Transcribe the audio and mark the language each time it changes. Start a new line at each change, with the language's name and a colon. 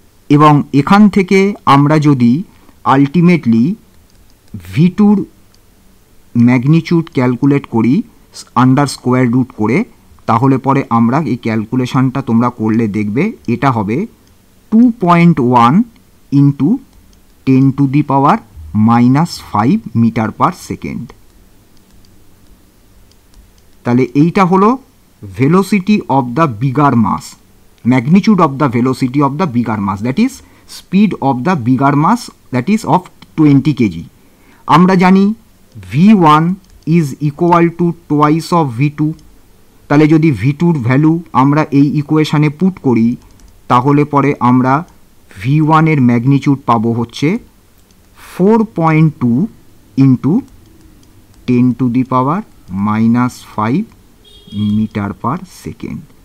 Bangla: এবং এখান থেকে আমরা যদি আলটিমেটলি v2র ম্যাগনিটিউড ক্যালকুলেট করি আন্ডার স্কোয়ার রুট করে, তাহলে পরে আমরা এই ক্যালকুলেশনটা তোমরা করলে দেখবে এটা হবে 2.1 ইন্টু 10⁻⁻5 মিটার পার সেকেন্ড। তাহলে এইটা হলো
English: Velocity of the bigger mass, magnitude of the velocity of the bigger mass, that is speed of the bigger mass, that is of 20 kg.
Bangla: আমরা জানি
English: v1 is equal to twice of v2,
Bangla: তাহলে যদি v2র value আমরা এই ইকুয়েশানে put করি তাহলে পরে আমরা v1 এর ম্যাগনিটিউড পাবো হচ্ছে 4.2 ইন্টু 10⁻⁻5 মিটার পার সেকেন্ড।